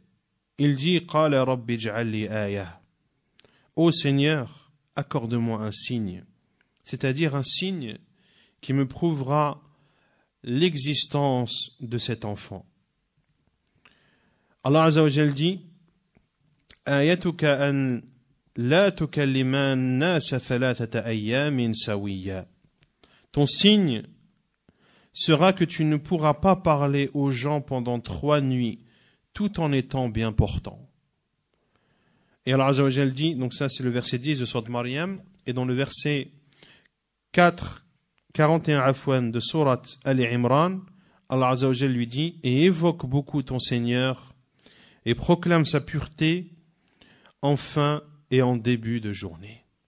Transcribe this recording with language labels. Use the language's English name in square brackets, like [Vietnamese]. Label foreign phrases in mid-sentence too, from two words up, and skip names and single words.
[French] Il dit [Arabic] قال رب اجعل لي آية. [French] Ô Seigneur, accorde-moi un signe, c'est-à-dire un signe qui me prouvera l'existence de cet enfant. [Arabic] الله عز وجل dit آيتك أن لا تكلم الناس ثلاثة أيام سويا. [French] Ton signe sera que tu ne pourras pas parler aux gens pendant 3 nuits tout en étant bien portant. Et [Arabic] الله عز وجل [French] dit, donc ça c'est le verset 10 de sourate Maryam, et dans le verset 41 afwan de sourate Ali Imran, [Arabic] الله عز وجل [French] lui dit, et évoque beaucoup ton Seigneur et proclame sa pureté en fin et en début de journée.